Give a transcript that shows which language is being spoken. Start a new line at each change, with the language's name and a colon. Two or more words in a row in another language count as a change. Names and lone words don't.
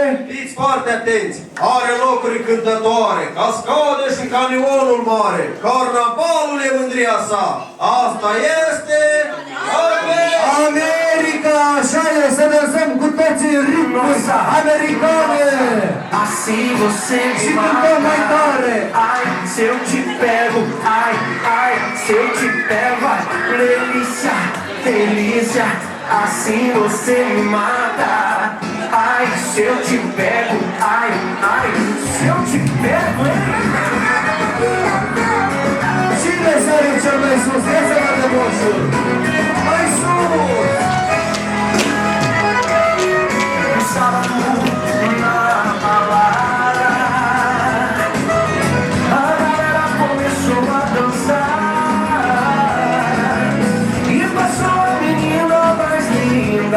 Romanian: Fiți foarte atenți! Are locuri cântătoare, cascade și canionul mare. Carnavalul e mândria sa. Asta este America! Așa e, să dansăm cu toții în ritmuri americane!
Portuguese: Assim você
Romanian: Și
Portuguese: me
Romanian: cântăm mai
Portuguese: mata.
Romanian: tare!
Portuguese: Ai, se eu te pego, ai, se eu te pego, ai, delícia, delícia, assim você me mata. Ai, se eu te pego, ai, se eu te pego,
Romanian: Cine sare cel mai sus? Ia să vedem moșul! Mai sus!
Portuguese: no sábado na balada, a galera começou a dançar e passou a menina mais linda.